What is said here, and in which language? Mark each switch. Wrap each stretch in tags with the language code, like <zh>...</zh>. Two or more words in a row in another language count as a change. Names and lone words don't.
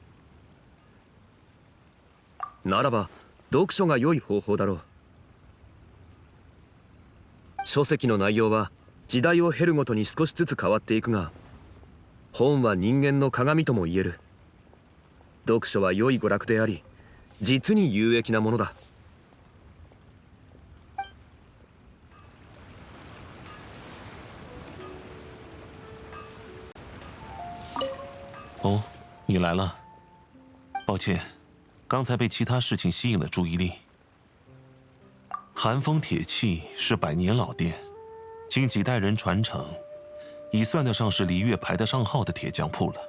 <ja>ならば読書が良い方法だろう。書籍の内容は時代を経るごとに少しずつ変わっていくが、本は人間の鏡とも言える。読書は良い娯楽であり、実に有益なものだ。</ja> <zh>哦，你来了。抱歉，刚才被其他事情吸引了注意力。寒风铁器是100年老店，经几代人传承，已算得上是璃月排得上号的铁匠铺了。</zh>